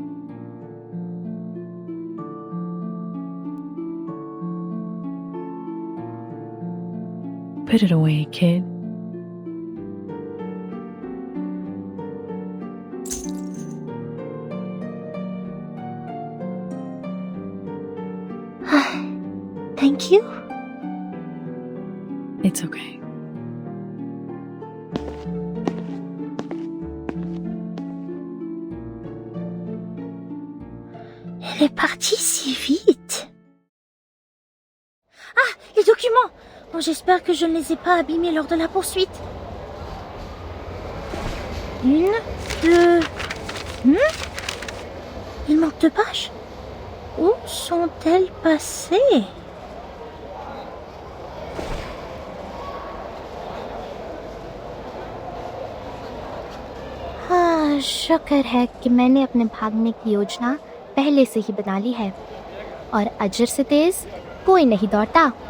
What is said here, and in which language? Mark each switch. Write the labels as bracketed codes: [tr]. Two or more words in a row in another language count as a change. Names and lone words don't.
[en] Put it away, kid. Thank you. It's okay. [fr] Elle est partie si vite. Ah, les documents! Bon, j'espère que je ne les ai pas abîmés lors de la poursuite. 1, 2... Il manque 2 pages. Où sont-elles passées? [hi] हाँ, शुक्र है कि मैंने अपने भागने की योजना पहले से ही बना ली है और अजर से तेज कोई नहीं दौड़ता.